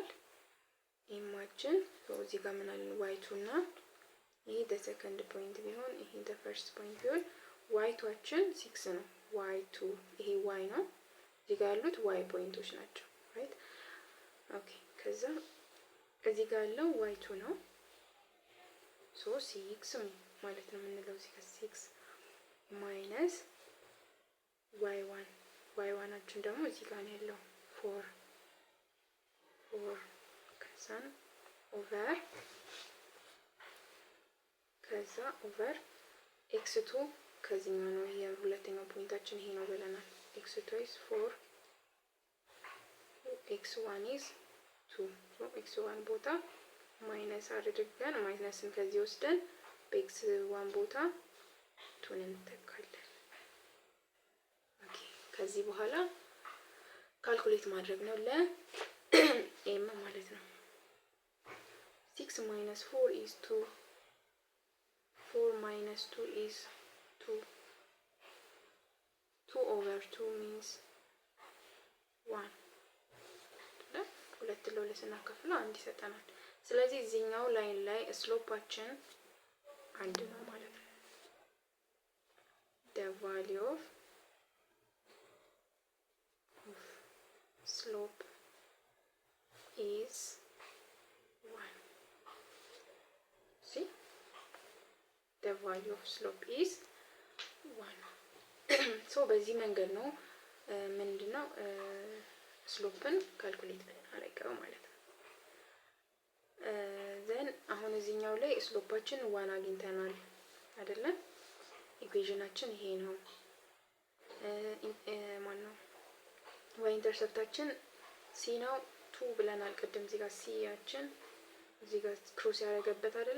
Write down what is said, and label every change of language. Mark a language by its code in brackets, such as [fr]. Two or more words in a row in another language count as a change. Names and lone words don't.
[am] ኤማችን እዚህ ጋር ምን አለን? y2 እና ይሄ [en] the second point [am] ቢሆን ይሄ [en] the first point [am] ቢሆን y2ችን 6 ነው። y2 ይሄ y ነው። እዚህ ጋር ያሉት y ፖይንቶች ናቸው። [en] right okay። [am] ከዛ እዚህ ጋር ያለው y2 ነው። ሶ 6 ማለት ነው የምንለው እዚህ ጋር 6 ማይነስ y1 ደግሞ እዚህ ጋር ነው ያለው 4 ከዛ ኦቨር x2 ከዚህኛው ነው የሁለተኛው ፖይንታችን ይሄ ነው ብለናል። [en] x2 is 4 x1 is 2 so x1 [am] ቦታ ማይነስ አድርገን ማይነስን ከዚህ ወስደን በx1 ቦታ 2 እንተካለን። ኦኬ ከዚህ በኋላ ካልኩሌት ማድረግ ነው ለኤም ማለት ነው። [en] 6 minus 4 is 2 4 minus 2 is 2 over 2 means 1 [am] ሁለት ለሁለት ስናካፍለው አንድ ይሰጠናል። ስለዚህ እዚህኛው ላይን ላይ ስሎፓችን አንድ ነው ማለት ነው። [en] the value of slope is 1. See, the value of slope is 1. [am] so በዚህ መንገድ ነው ምንድነው ስሎፕን ካልኩሌት አደረገው ማለት ነው። ዘን አሁን እዚህኛው ላይ ስሎፓችን 1 አግኝተናል አይደለ? ኢኩዌሽናችን ይሄ ነው። ማን ነው ዋይ ኢንተርሰፕታችን ሲ ነው 2 ብለናል ቅድም። እዚህ ጋር ሲያችን እዚህ ጋር ክሮስ ያደረገበት አይደለ?